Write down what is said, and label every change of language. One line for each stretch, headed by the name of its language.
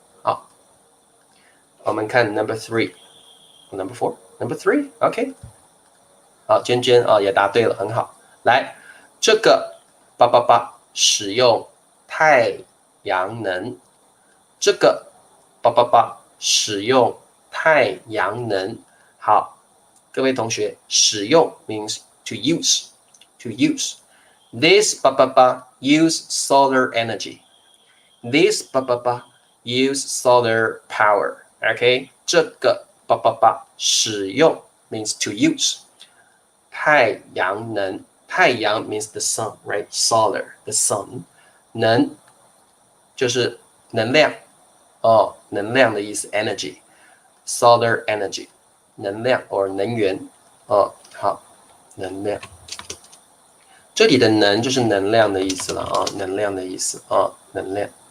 Chinese: 好，我们看
English: number 3， number 4， number 3。
Chinese: OK， 好，娟娟啊、也答对了，很好。来，这个使用太阳能，这个使用太阳能。好，各位同学，使用
English: means to use, to use. This use solar energy. This use solar power. OK， 这个使用 means to use.
Chinese: 太阳能，太阳
English: means the sun, right? Solar, the sun.
Chinese: 能就是能量哦，能量的意思
English: energy, solar energy，
Chinese: 能量 or 能源哦。好，能量，这里的能就是能量的意思了啊，能量的意思啊，能量。